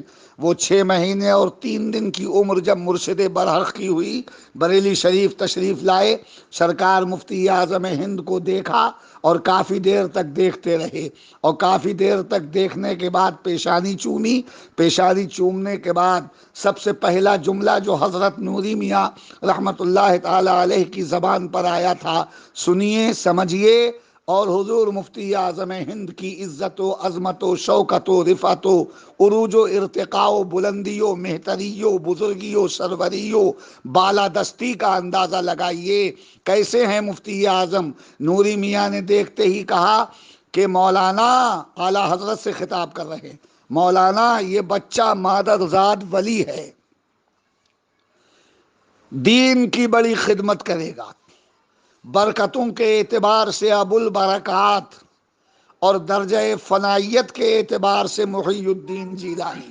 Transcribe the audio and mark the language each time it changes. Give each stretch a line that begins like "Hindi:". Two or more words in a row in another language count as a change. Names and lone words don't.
Urdu: وہ 6 مہینے اور 3 دن کی عمر جب مرشد برحق کی ہوئی، بریلی شریف تشریف لائے، سرکار مفتی اعظم ہند کو دیکھا اور کافی دیر تک دیکھتے رہے، اور کافی دیر تک دیکھنے کے بعد پیشانی چومی۔ پیشانی چومنے کے بعد سب سے پہلا جملہ جو حضرت نوری میاں رحمت اللہ تعالی علیہ کی زبان پر آیا تھا، سنیے، سمجھیے، اور حضور مفتی اعظم ہند کی عزت و عظمت و شوکت و رفعت و عروج و ارتقاء و بلندی و مہتری و بزرگی و سروری و بالادستی کا اندازہ لگائیے۔ کیسے ہیں مفتی اعظم؟ نوری میاں نے دیکھتے ہی کہا کہ مولانا، اعلیٰ حضرت سے خطاب کر رہے ہیں، مولانا یہ بچہ مادرزاد ولی ہے، دین کی بڑی خدمت کرے گا، برکتوں کے اعتبار سے ابو البرکات اور درجہ فنائیت کے اعتبار سے محی الدین جیلانی۔